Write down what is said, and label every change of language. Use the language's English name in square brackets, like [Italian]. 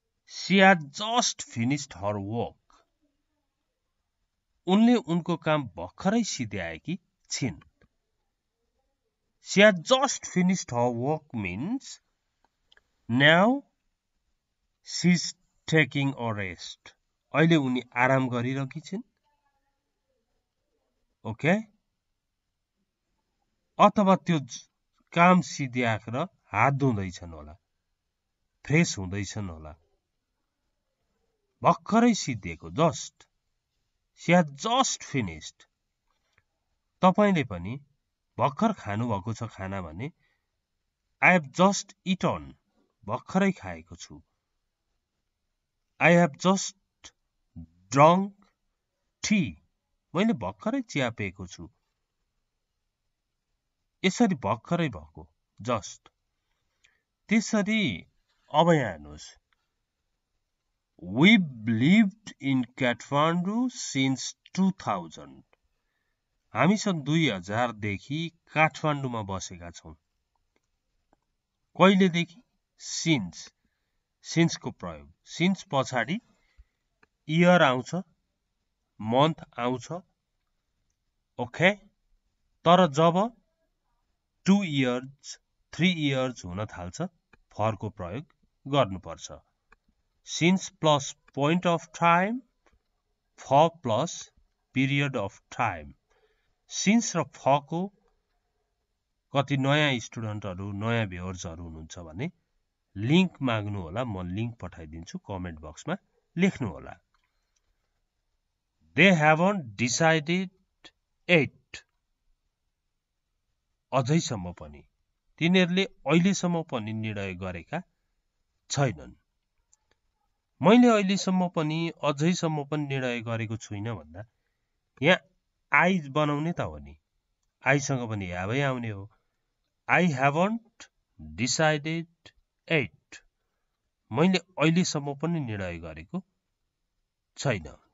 [English] she has just finished her work, [Nepali] उनले उनको काम भर्खरै सिध्याएकी छिन्। [English] She had just finished her work means now she's taking a rest. [Nepali] अहिले उनी आराम गरिरहेकी छिन्। ओके, अथवा त्यो काम सिध्याएर हात धुँदैछन् होला, फ्रेस हुँदैछन् होला। भर्खरै सिद्धिएको, just. [English] She had just finished. [Nepali] तपाईले पनि भर्खर खानुभएको छ खाना भने [English] I have just eaten, [Nepali] भर्खरै खाएको छु। [English] I have just drunk tea, [Nepali] मैले भर्खरै चिया पिएको छु। यसरी भर्खरै भएको जस्ट। त्यसरी अब यहाँ हेर्नुहोस्, [English] We've lived in Kathmandu since 2000. [Nepali] हामी सन् 2000 देखि काठमाडौँमा बसेका छौं। कहिलेदेखि? सिन्स को प्रयोग। सिन्स पछाडि इयर आउँछ, मन्थ आउँछ। ओके, तर जब 2 इयर्स 3 इयर्स हुन थाल्छ, फरको प्रयोग गर्नुपर्छ। Since plus point of time, for plus period of time. Since र फको कति नयाँ स्टुडेन्टहरू, नयाँ भ्युअर्सहरू हुनुहुन्छ भने लिंक माग्नु होला, म लिंक पठाइदिन्छु, कमेन्ट बक्समा लेख्नु होला। [English] They haven't decided yet, [Nepali] अझैसम्म पनि तिनीहरूले अहिलेसम्म पनि निर्णय गरेका छैनन्। मैले अहिलेसम्म पनि अझैसम्म पनि निर्णय गरेको छुइनँ भन्दा यहाँ आई बनाउने त हो नि, आईसँग पनि ह्याभै आउने हो। [English] I haven't decided yet, [Nepali] मैले अहिलेसम्म पनि निर्णय गरेको छैन।